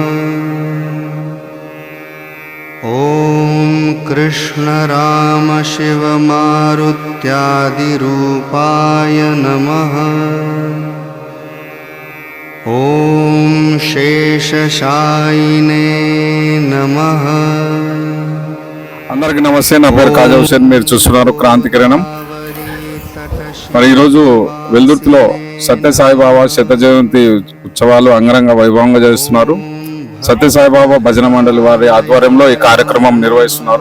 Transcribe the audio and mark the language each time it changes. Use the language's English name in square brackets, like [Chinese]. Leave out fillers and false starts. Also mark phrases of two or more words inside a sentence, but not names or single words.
[Sanskrit] ॐ कृष्ण राम शिव मारुत्यादिरूपाय नमः। ॐ शेषशायिने नमः। [Telugu] అందరికీ నమస్తే. నా పేరు కాజా హుసేన్. మీరు చూస్తున్నారు క్రాంతి కిరణం. మరి ఈరోజు వెల్దుర్తిలో సత్యసాయిబాబా శత జయంతి ఉత్సవాలు అంగరంగ వైభవంగా చేస్తున్నారు. సత్యసాయిబాబా భజన మండలి వారి ఆధ్వర్యంలో ఈ కార్యక్రమం నిర్వహిస్తున్నారు.